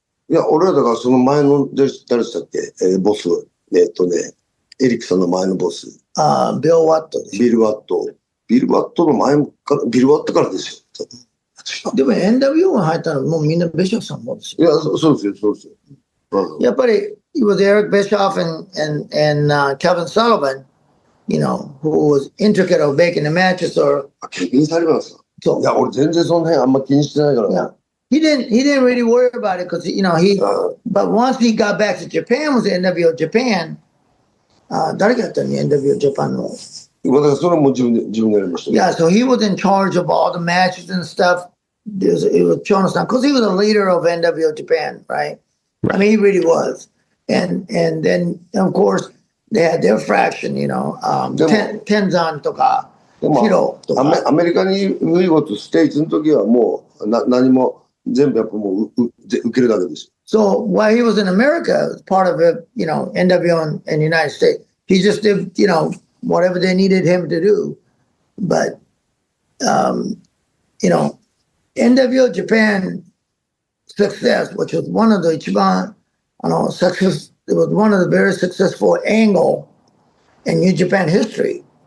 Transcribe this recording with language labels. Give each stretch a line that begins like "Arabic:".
Japanese: いや、俺らだからその前の、誰でしたっけ？ボス。エリックさんの前のボス。ビル・ワットです。ビル・ワット。ビル・ワットの前から、ビル・ワットからですよ。でも NWO が入ったのもうみんなベショフさんもですよ。いや、そうですよ、そうですよ。やっぱり、
English: it was Eric Bischoff and Kevin Sullivan, who was intricate of making the matches or.
Japanese: ケビン・サリバンさん。そう。いや、俺全然その辺あんま気にしてないから。
English: Yeah. He didn't really worry about it because, but once he got back to Japan, was NWO Japan,
Japanese: 誰がやったの NWO Japan の。それも自分でやりました。
English: Yeah, so he was in charge of all the matches and stuff. It was Chono-san, because he was a leader of NWO Japan, right? I mean, he really was. And then, of course, they had their fraction, Tenzan とか、ヒロとか。
Japanese: アメリカにいごとステイツの時はもう何も全部やっぱもう受けるだけです。
English: So while he was in America, part of it, NWO in the United States, he just did, whatever they needed him to do. But, NWO Japan success, which was one of the success, it was one of the very successful angle in New Japan history.